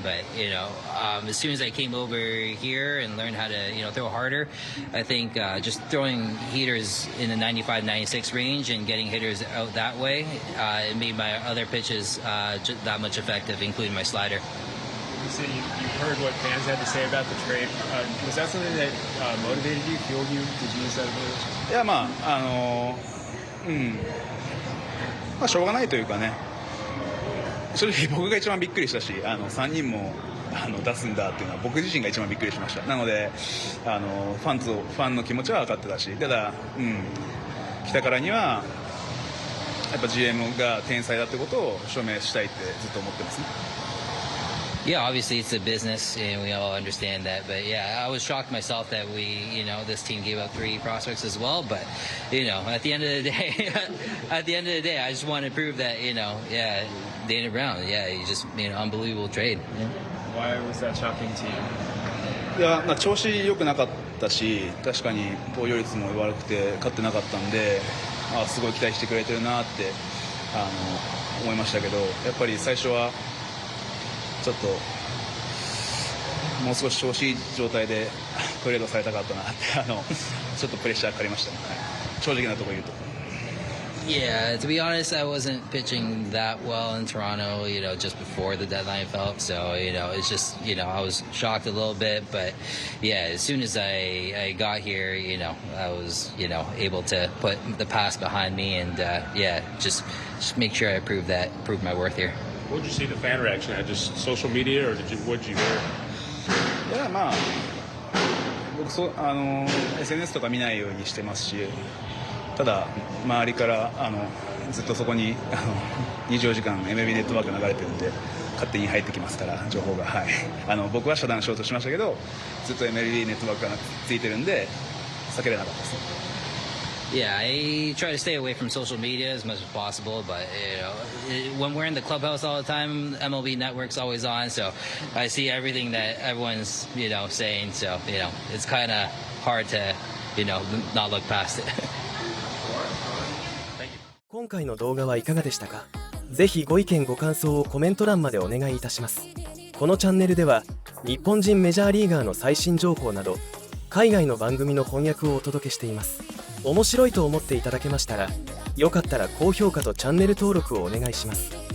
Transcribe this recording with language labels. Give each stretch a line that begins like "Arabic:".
English: But, as soon as I came over here and learned how to, throw harder, I think just throwing heaters in the 95, 96 range and getting hitters out that way, it made my other pitches that much effective, including my slider. You said you heard what fans had to say about the trade. Was that something that motivated you, fueled you? Did you use that motivation?
Japanese: いや、しょうがないというかね、正直僕が一番びっくりしたし、3人も出すんだっていうのは僕自身が一番びっくりしました。なのでファンの気持ちは分かってたし、ただ、来たからにはやっぱ GM が天才だってことを証明したいってずっと思ってますね。
English: Yeah, obviously it's a business, and we all understand that. But yeah, I was shocked myself that this team gave up 3 prospects as well. But at the end of the day, I just want to prove that Dana Brown, he's just unbelievable trade. Why was that shocking to you?
Japanese: いや、調子良くなかったし、確かに防御率も悪くて勝ってなかったんで、すごい期待してくれてるなって思いましたけど、やっぱり最初はちょっともう少し調子いい状態でトレードされたかったなってちょっとプレッシャーかかりましたね。正直なところ言うと。
English: Yeah, to be honest, I wasn't pitching that well in Toronto, just before the deadline fell. So, it's just, I was shocked a little bit. But, yeah, as soon as I got here, I was, able to put the past behind me and, just make sure I prove my worth here. What did you see the fan reaction at? Just social media, or what did you hear?
Japanese: いや、僕SNS とか見ないようにしてますし、ただ周りからずっとそこに24時間 MLB ネットワーク流れてるんで勝手に入ってきますから情報が、僕は遮断しようとしましたけど、ずっと MLB ネットワークがついてるんで避けれなかったですね。
English: Yeah, I try to stay away from social media as much as possible, but when we're in the clubhouse all the time, MLB Network's always on, so I see everything that everyone's saying. So it's kind of hard to not look past it.
Japanese: 今回の動画はいかがでしたか？ぜひご意見ご感想をコメント欄までお願いいたします。このチャンネルでは日本人メジャーリーガーの最新情報など海外の番組の翻訳をお届けしています。面白いと思っていただけましたら、よかったら高評価とチャンネル登録をお願いします。